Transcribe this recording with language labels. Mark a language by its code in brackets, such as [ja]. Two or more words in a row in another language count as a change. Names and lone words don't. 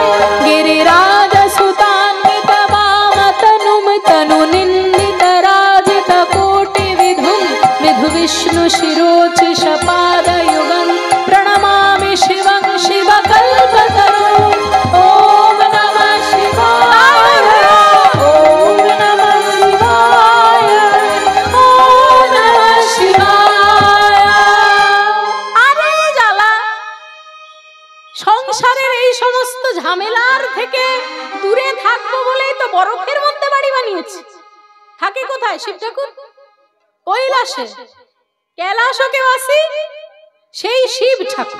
[sa] गिरिराज सुतान्वित वामतनुं तनुनिन्दित राजित कोटि विधुं विधु विष्णु शिरोचिष पादयुगं प्रणमामि शिवं शिवकल्पतरुम्। ओम नमः शिवाय, ओम नमः शिवाय, ओम नमः शिवाय। [bn] আরে জ্বালা, সংসারের এই সমস্ত ঝামেলার থেকে দূরে থাকবো বলেই তো বরফের মধ্যে বাড়ি বানিয়েছি। থাকে কোথায় শিব ঠাকুর? কৈলাসে। কৈলাসকে বাসী সেই শিব ঠাকুর।